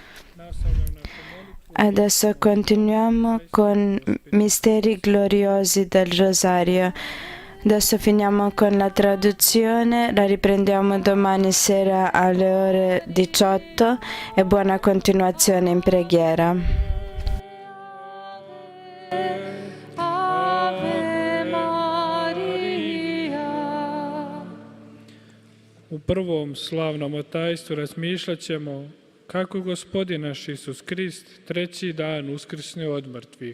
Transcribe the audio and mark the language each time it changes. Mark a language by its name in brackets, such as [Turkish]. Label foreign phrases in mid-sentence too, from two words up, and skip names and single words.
[Italian] Adesso continuiamo con misteri gloriosi del Rosario. Adesso finiamo con la traduzione, la riprendiamo domani sera alle ore 18 e buona continuazione in preghiera. [Croatian] U prvom slavnom tajstvu razmišljat ćemo kako Gospodin naš Isus Krist treći dan uskrsne od mrtvih.